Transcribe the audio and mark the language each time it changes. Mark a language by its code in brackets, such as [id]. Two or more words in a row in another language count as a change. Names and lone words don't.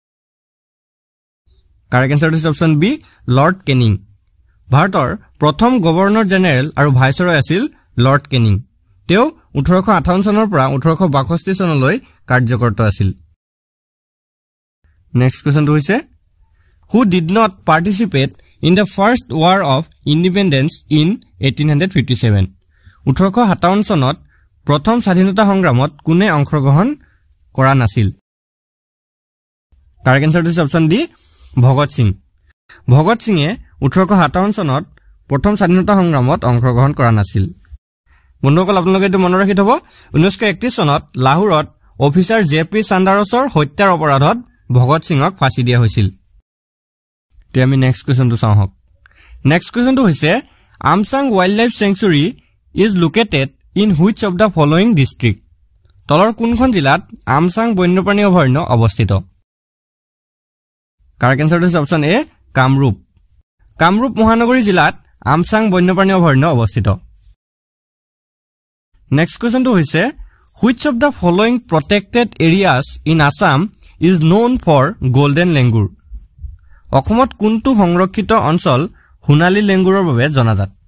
[en] correct answer [as] হৈছে [en] option B [as] লৰ্ড কেনিং ভাৰতৰ প্ৰথম [en] Governor General [as] আৰু ভাইসৰয় আছিল লৰ্ড কেনিং তেওঁ 1858 চনৰ পৰা 1862 চনলৈ কাৰ্যকৰত আছিল [en] next question [as] হৈছে [en] who did not participate in the first war of independence in 1857 [as] 1857 চনত প্ৰথম স্বাধীনতা সংগ্ৰামত কোনে অংশগ্ৰহণ কৰা নাছিল [en] correct answer [as] হৈছে [en] option D [as] ভগত সিং ভগত সিংয়ে 1857 চনত প্ৰথম স্বাধীনতা সংগ্ৰামত অংশগ্ৰহণ কৰা নাছিল বন্ধুসকল আপোনালোকে এটো মনত ৰাখি থব 1931 চনত লাহোৰত অফিচাৰ জেপি চান্দাৰছৰ হত্যাৰ অপৰাধত ভগত সিংক ফাঁচি দিয়া হৈছিল তে আমি [en] next question [as] চাওঁ হক [en] next question [as] হৈছে [en] Amchang Wildlife Sanctuary is located in which of the following district [as] তলৰ কোনখন জিলাত আমচাং বন্যপ্ৰাণী অভয়াৰণ্য অৱস্থিত [en] correct answer [as] হৈছে [en] option A [as] কামৰূপ কামৰূপ মহানগৰী জিলাত আমচাং বন্যপ্ৰাণী অভয়াৰণ্য অৱস্থিত [en] next question হৈছে which of the following protected areas in Assam is known for golden langur [as] অসমত কোনটো সংৰক্ষিত অঞ্চল হুনালি লেংগুৰৰ বাবে জনাজাত